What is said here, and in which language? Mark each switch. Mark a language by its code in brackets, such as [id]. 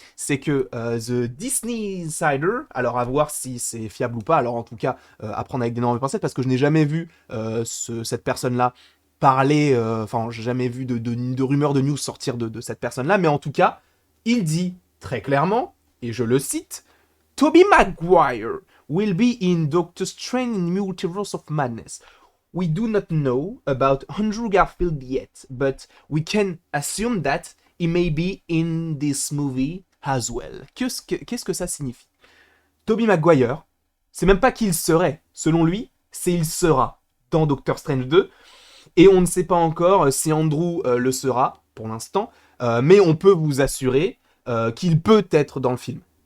[fr] C'est que The Disney Insider, alors à voir si c'est fiable ou pas, alors en tout cas, à prendre avec d'énormes pincettes, parce que je n'ai jamais vu cette personne-là parler, enfin, j'ai jamais vu de rumeurs de news sortir de cette personne-là, mais en tout cas, il dit très clairement, et je le cite, [en] Tobey Maguire will be in Doctor Strange in Multiverse of Madness. We do not know about Andrew Garfield yet, but we can assume that he may be in this movie as well. [fr] Qu'est-ce que ça signifie? Tobey Maguire, c'est même pas qu'il serait, selon lui, c'est il sera dans Doctor Strange 2, et on ne sait pas encore si Andrew le sera, pour l'instant, mais on peut vous assurer qu'il peut être dans le film.